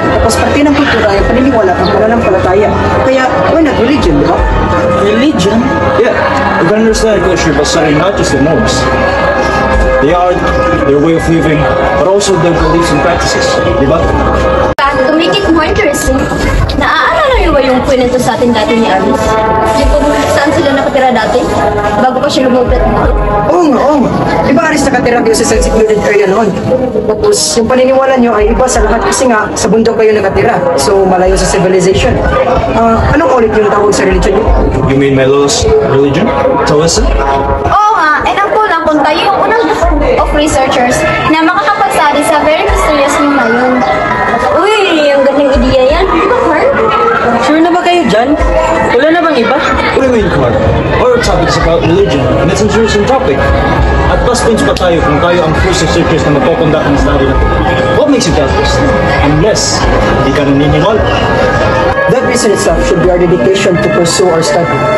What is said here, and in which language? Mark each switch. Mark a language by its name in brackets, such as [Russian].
[Filipino] Tapos pati ng kultura ay paniniwala ang pananampalataya. Kaya [English] why not religion, [Filipino] di ba? [English] Religion? Yeah, you can understand culture by studying not just the norms. They are their way of living, but also their beliefs and practices. [Filipino] Di ba? [English] To make it more interesting, [Filipino] naaalala niyo ba yung kwento sa atin dati ni Aris? Yung kung saan sila nakatira dati? Bago pa siya lumublat dito? Oo nga, oo nga. Di ba Aris nakatira kayo sa secluded area noon? Tapos yung paniniwala nyo ay iba sa lahat kasi nga sa bundok kayo nakatira. So malayo sa civilization. Anong ulit yung tawag sa religion nyo? [English] You mean my lowest religion? Taoism? [Filipino] Oo nga, and ang kulang kung tayo yung unang [English] group of researchers [Filipino] na makakapagsabi sa [English] very mysterious name [Filipino] na yun. Uy, ang galing ideya yan. Di ba, Carl? Sure na ba kayo ang iba? [English] What do you mean, Carl? Our topic is about religion, and it's an interesting topic. [Filipino] At plus points pa tayo kung tayo ang first researchers na magpapundak ng study na to. [English] What makes you doubt this? [Filipino] Unless, hindi ka naniniwala. [English] That reason itself should be our dedication to pursue our study.